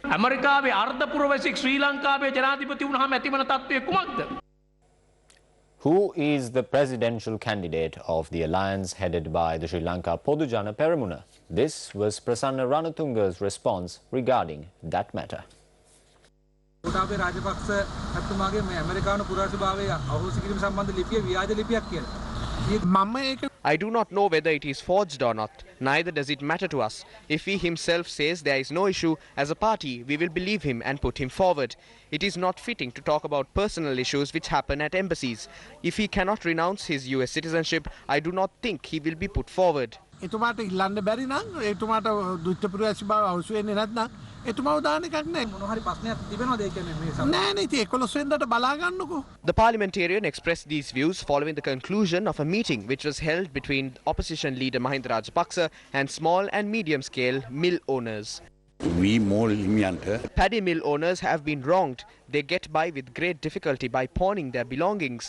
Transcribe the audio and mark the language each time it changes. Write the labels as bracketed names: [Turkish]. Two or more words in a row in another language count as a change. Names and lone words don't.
[English] Who is the presidential candidate of the alliance headed by the Sri Lanka Podujana Peramuna? This was Prasanna Ranatunga's response regarding that matter. [Sinhala] ගෝඨාභය රාජපක්ෂ මැතිතුමාගේ මේ ඇමරිකානු පුරවැසිභාවය අහෝසි කිරීම සම්බන්ධ ලිපිය ව්‍යාජ ලිපියක් කියලා. [English] I do not know whether it is forged or not. Neither does it matter to us. If he himself says there is no issue, as a party, we will believe him and put him forward. It is not fitting to talk about personal issues which happen at embassies. If he cannot renounce his US citizenship, I do not think he will be put forward. [Sinhala] එතුමාට ඉල්ලන්න බැරි නම් එතුමාට දුෂ්ට පුරවැසිභාව අවශ්‍ය වෙන්නේ නැත්නම් එතුමව දාන එකක් නෑ. මොන හරි ප්‍රශ්නයක් තිබෙනවද ඒ කියන්නේ මේ සමහර නෑ නේ ඉතින් 11 වෙනිදාට බලා ගන්නකෝ. [English] The parliamentarian expressed these views following the conclusion of a meeting which was held between opposition leader Mahinda Rajapaksa and small and medium-scale mill owners. Paddy mill owners have been wronged. They get by with great difficulty by pawning their belongings.